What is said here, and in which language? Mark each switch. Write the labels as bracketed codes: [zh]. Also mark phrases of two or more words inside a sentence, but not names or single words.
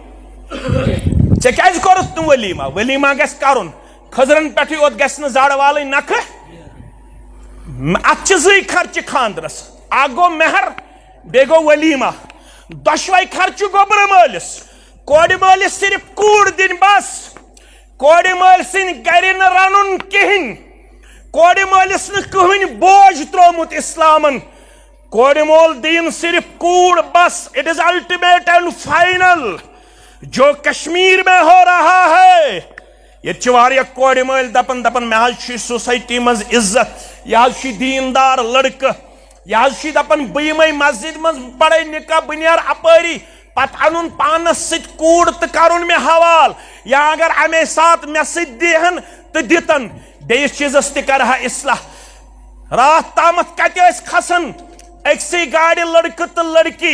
[ks] ژے کیاز کورت نہ ولیمہ ولیمہ گژھِ کرُن خضرن پہ یوت گژھِ نہ زڑ والٕنۍ نکھٕ اتھ چھِ زٕے خرچہِ خاندرس اکھ گوٚو مہر بیٚیہِ گوٚو ولیمہ دۄشوے خرچہِ گوٚبرٕ مٲلِس کورِ مٲلِس صرف کوٗر دِنۍ بس کورِ مٲلۍ سٕنٛدۍ گرِ نہٕ رنُن کِہیٖنۍ کورِ مٲلِس نہٕ کٕہٕنۍ بوج ترومُت اسلامن کورِ مول دین صرف کوٗر بس [en] it is ultimate and final [ur] جو کشمیر میں ہو رہا ہے [ks] یہ واریاہ کورِ مٲلۍ دپن مے حظ چھُ سوسائٹی منٛز عزت یہِ حظ چھُ دیندار لڑکہٕ یہِ حظ چھُ دپان بہٕ یِمے مسجد منٛز پڑے نکاح بہٕ نیرٕ اپٲری پتہٕ انُن پانس سۭتۍ کوٗر تہٕ کرُن مےٚ حوالہٕ یا اگر امے ساتہٕ مےٚ سۭتۍ دِہن تہٕ دِتن بیٚیِس چیٖزس تہِ کرٕہا اصلاح راتھ تامتھ کتہِ ٲسۍ کھسان أکسٕے گاڑِ لڑکہٕ تہٕ لڑکی